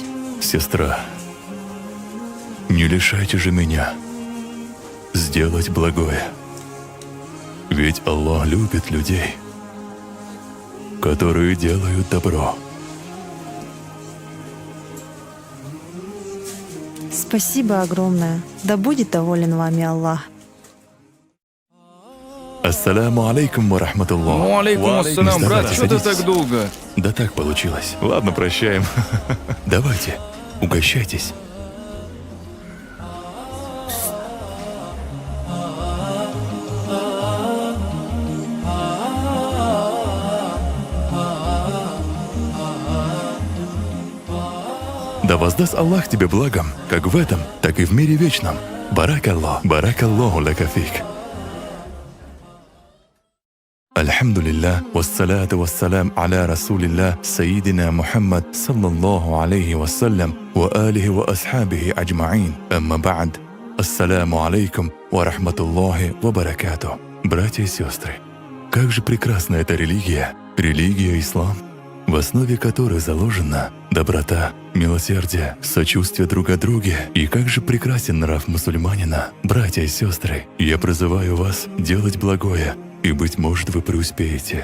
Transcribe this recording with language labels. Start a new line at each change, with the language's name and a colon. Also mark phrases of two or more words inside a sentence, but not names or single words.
Russian: Сестра, не лишайте же меня сделать благое. Ведь Аллах любит людей, которые делают добро. Спасибо огромное. Да будет доволен вами Аллах.
Arabic: السلام عليكم ورحمة الله. Ну, عليكم السلام,
Russian: брат, Садитесь, что ты садитесь. так долго? Да так получилось. Ладно, прощаем. Давайте, угощайтесь. Да воздаст Аллах тебе благом, как в этом, так и в мире вечном.
Arabic: بارك الله لك فيك. الحمد لله والصلاة والسلام على رسول الله سيدنا محمد صلى الله عليه وسلم وعلى آله وأصحابه أجمعين أما بعد. السلام عليكم ورحمة الله وبركاته.
Russian: Братья и сестры, как же прекрасна эта религия, религия ислам, в основе которой заложена доброта, милосердие, сочувствие друг к друге. И как же прекрасен нрав мусульманина. Братья и сестры, я призываю вас делать благое, и, быть может, вы преуспеете.